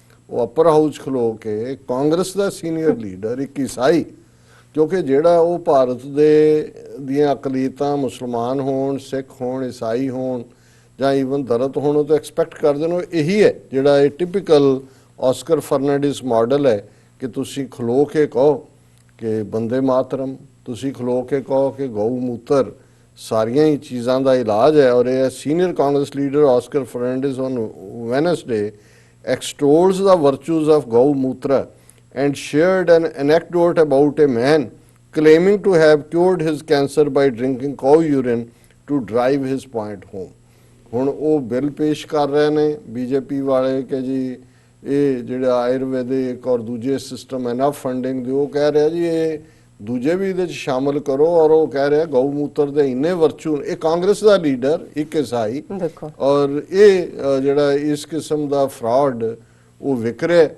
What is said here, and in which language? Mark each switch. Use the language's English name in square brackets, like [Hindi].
[Punjabi] ਉਹ ਅਪਰ ਹਾਊਸ ਖਲੋ ਕੇ ਕਾਂਗਰਸ ਦਾ senior leader ਇੱਕ ਈਸਾਈ, ਕਿਉਂਕਿ ਜਿਹੜਾ ਉਹ ਭਾਰਤ ਦੇ ਦੀਆਂ ਅਕਲੀਤਾਂ ਮੁਸਲਮਾਨ ਹੋਣ, ਸਿੱਖ ਹੋਣ, ਈਸਾਈ ਹੋਣ ਜਾਂ ਈਵਨ ਦਲਿਤ ਹੋਣ, ਉਹ ਤਾਂ ਐਕਸਪੈਕਟ ਕਰਦੇ ਨੇ ਇਹੀ ਹੈ ਜਿਹੜਾ ਇਹ ਟਿਪੀਕਲ ਆਸਕਰ ਫਰਨੈਂਡਿਸ ਮਾਡਲ ਹੈ ਕਿ ਤੁਸੀਂ ਖਲੋ ਕੇ ਕਹੋ ਕਿ ਬੰਦੇ ਮਾਤਰਮ, ਤੁਸੀਂ ਖਲੋ ਕੇ ਕਹੋ ਕਿ ਗਊ ਮੂਤਰ ਸਾਰੀਆਂ ਹੀ ਚੀਜ਼ਾਂ ਦਾ ਇਲਾਜ ਹੈ। [English] ਔਰ ਇਹ senior Congress leader Oscar Fernandes on Wednesday extols the virtues of gau mutra and shared an anecdote about a man claiming to have cured his cancer by drinking cow urine to drive his point home. [Punjabi] ਹੁਣ ਉਹ bill ਪੇਸ਼ ਕਰ ਰਹੇ ਨੇ BJP ਵਾਲੇ ਕਿ ਜੀ ਇਹ ਜਿਹੜਾ ਆਯੁਰਵੈਦਿਕ ਔਰ ਦੂਜੇ ਸਿਸਟਮ ਐਨਫ ਫੰਡਿੰਗ ਦੇ, ਉਹ ਕਹਿ ਰਿਹਾ ਜੀ ਇਹ ਦੂਜੇ ਵੀ ਇਹਦੇ 'ਚ ਸ਼ਾਮਲ ਕਰੋ। ਔਰ ਉਹ ਕਹਿ ਰਿਹਾ ਗਊ ਮੂਤਰ ਦੇ ਇੰਨੇ ਵਰਚੂ, ਇਹ ਕਾਂਗਰਸ ਦਾ ਲੀਡਰ ਇੱਕ ਈਸਾਈ, ਔਰ ਇਹ ਜਿਹੜਾ ਇਸ ਕਿਸਮ ਦਾ ਫਰਾਡ ਉਹ ਵਿਕ ਰਿਹਾ।